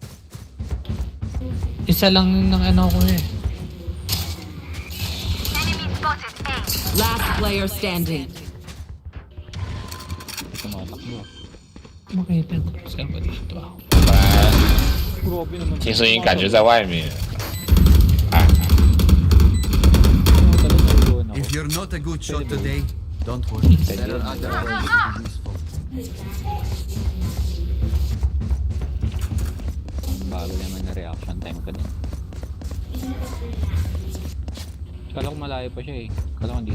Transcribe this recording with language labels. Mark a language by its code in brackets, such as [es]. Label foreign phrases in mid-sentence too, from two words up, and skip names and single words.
[tl] Isa lang ng ano ko eh. [en] Last player standing. [tl] Tumatakbo. Makita ko. Saan ba dito ako? Grabe naman. [zh] 听声音感觉在外面。 [en] If you're not a good shot today, don't worry. There are other ways to be useful. [tl] Bago naman na [en] reaction time [tl] ko din. Kala ko malayo pa siya eh. Kala ko dito.